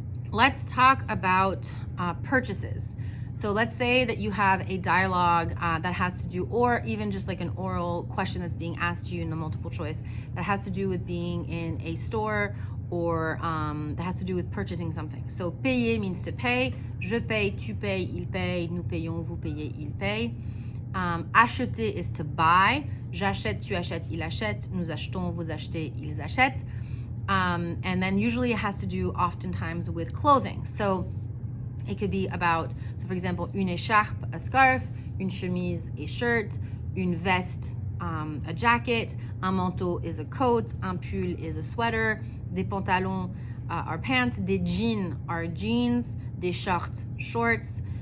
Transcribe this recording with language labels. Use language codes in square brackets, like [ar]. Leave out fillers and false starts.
[en] Let's talk about purchases. So let's say that you have a dialogue that has to do, or even just like an oral question that's being asked to you in the multiple choice that has to do with being in a store, or that has to do with purchasing something. So payer means to pay. [fr] Je paye, tu payes, il paye, nous payons, vous payez, il paye. Acheter [en] is to buy. [fr] J'achète, tu achètes, il achète. Nous achetons, vous achetez, ils achètent. [en] And then usually it has to do oftentimes with clothing. So it could be about, so for example, une écharpe, a scarf, une chemise, a shirt, une veste, a jacket, un manteau is a coat, un pull is a sweater, des pantalons are pants, des jeans are jeans, des shorts, shorts.